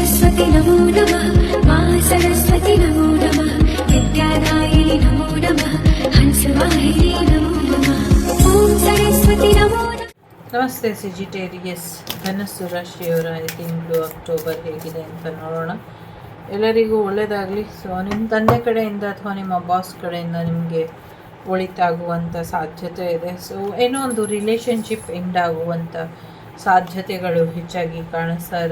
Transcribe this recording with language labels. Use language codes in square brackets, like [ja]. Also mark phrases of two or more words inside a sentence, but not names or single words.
[sa] सरस्वती नमो नमः मा सरस्वती नमो नमः विद्यादायिनी नमो नमः हंसवाहिनी नमो नमः ॐ सरस्वती नमो नमः. [kn] ನಮಸ್ತೆ ಸಿಜಿಟೇರಿಯಸ್. ಧನಸ್ಸು ರಾಶಿಯವರ ತಿಂಗಳು ಅಕ್ಟೋಬರ್ ಹೇಗಿದೆ ಅಂತ ನೋಡೋಣ. ಎಲ್ಲರಿಗೂ ಒಳ್ಳೆಯದಾಗಲಿ. ಸೊ ನಿಮ್ಮ ತಂದೆ ಕಡೆಯಿಂದ ಅಥವಾ ನಿಮ್ಮ ಬಾಸ್ ಕಡೆಯಿಂದ ನಿಮಗೆ ಒಳಿತಾಗುವಂಥ ಸಾಧ್ಯತೆ ಇದೆ. ಸೊ ಏನೋ ಒಂದು [en] relationship end [kn] ಆಗುವಂಥ ಸಾಧ್ಯತೆಗಳು ಹೆಚ್ಚಾಗಿ ಕಾಣಿಸ್ತಾ ಇದೆ.